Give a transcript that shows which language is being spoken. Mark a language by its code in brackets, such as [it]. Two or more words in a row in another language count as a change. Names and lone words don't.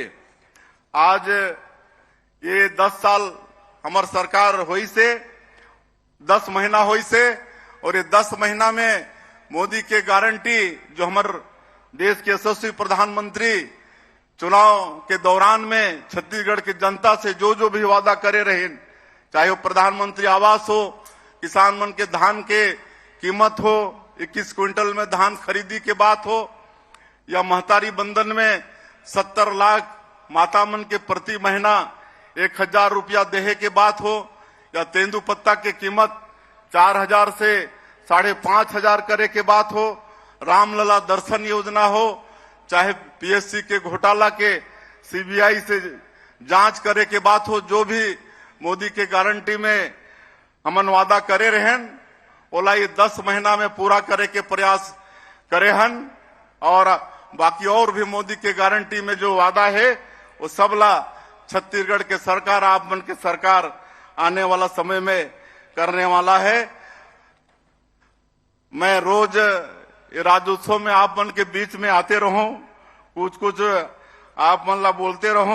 [hne] आज ये 10 साल हमार सरकार हुई से, 10 महीना हुई से और ये 10 महीना में मोदी के गारंटी जो हमारे देश के यशस्वी प्रधानमंत्री चुनाव के दौरान में छत्तीसगढ़ की जनता से जो जो भी वादा करे रहे, चाहे वो प्रधानमंत्री आवास हो, किसान मन के धान के कीमत हो, 21 क्विंटल में धान खरीदी के बात हो, या महतारी बंधन में 70 लाख माता मन के प्रति महीना 1000 रुपया देहे के बात हो, या तेंदुपत्ता के कीमत 4,000 से 5,500 करे के बात हो, रामलला दर्शन योजना हो, चाहे पीएससी के घोटाला के सीबीआई से जांच करे के बात हो, जो भी मोदी के गारंटी में हमन वादा करे रहन ओला ये 10 महीना में पूरा करे के प्रयास करे हन। और बाकी और भी मोदी के गारंटी में जो वादा है वो सबला छत्तीसगढ़ के सरकार, आप मन के सरकार आने वाला समय में करने वाला है। मैं रोज ये राज्योत्सव में आप मन के बीच में आते रहूं, कुछ आप मन ला बोलते रहूं।